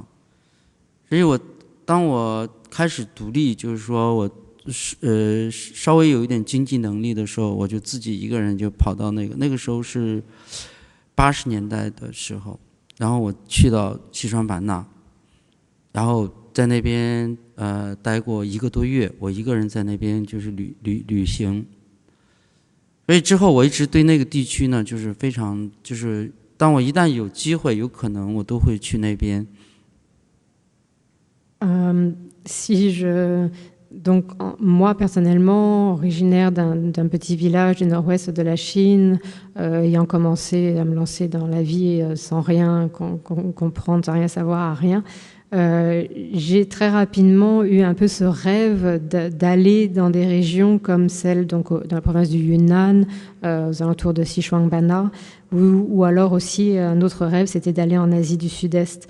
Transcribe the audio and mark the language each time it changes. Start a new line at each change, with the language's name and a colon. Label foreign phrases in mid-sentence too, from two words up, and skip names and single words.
Chinese: 所以当我开始独立，就是说我稍微有一点经济能力的时候，我就自己一个人就跑到那个时候是80年代的时候，然后我去到西双版纳，然后在那边待过1个多月，我一个人在那边就是旅行。所以之后我一直对那个地区呢，就是非常就是当我一旦有机会有可能我都会去那边。
French: Donc moi personnellement, originaire d'un petit village du nord-ouest de la Chine, ayant commencé à me lancer dans la vie sans rien comprendre, sans rien savoir, à rien, j'ai très rapidement eu un peu ce rêve d'aller dans des régions comme celle donc dans la province du Yunnan, aux alentours de Xishuangbanna, ou alors aussi un autre rêve, c'était d'aller en Asie du Sud-Est.